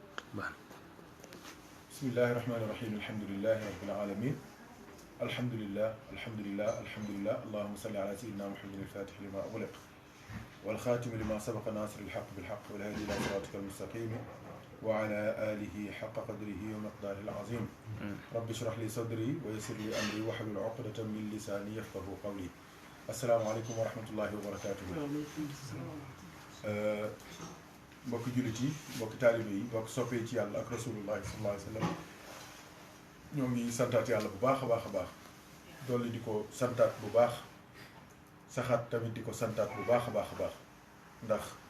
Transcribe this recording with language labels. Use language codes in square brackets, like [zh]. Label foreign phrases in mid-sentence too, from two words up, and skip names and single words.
[ar] بسم الله الرحمن الرحيم الحمد لله رب العالمين الحمد لله الحمد لله الحمد لله اللهم صل على سيدنا محمد الفاتح لما أغلق والخاتم لما سبق ناصر الحق بالحق والهادي إلى صراطك المستقيم وعلى آله حق قدره ومقداره العظيم رب اشرح لي صدري ويسر لي أمري واحلل عقدة من لساني يفقهوا قولي السلام عليكم ورحمة الله وبركاته. [wo] mbokk jullit yi mbokk taalibe yi mbokk soppee ci yàlla ak [ar] رسول الله صلى الله عليه وسلم [wo] ñoo ngi santaat yàlla bu baax a baax a baax dolli di ko santaat bu baax saxaat tamit di ko santaat bu baax a baax a baax ndax